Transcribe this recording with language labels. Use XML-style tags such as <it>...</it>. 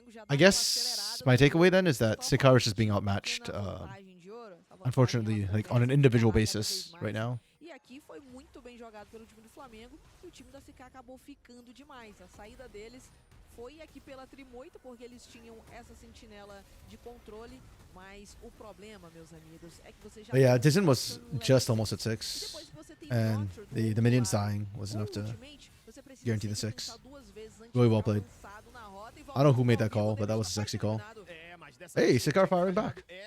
<en>I guess my takeaway then is that Sikar is just being outmatched, unfortunately, like on an individual basis right now.</en> <pt>E aqui foi muito bem jogado pelo time do Flamengo e o time da CK acabou ficando demais. A saída deles foi aqui pela Trimoita, porque eles tinham essa sentinela de controle, mas o problema, meus amigos, é que você já...</pt> <en>But yeah, Dizen was just almost at 6, and the minions dying was enough to guarantee the 6. Really well played. I don't know who made that call, but that was a sexy call. Hey, Sikar firing back.</en>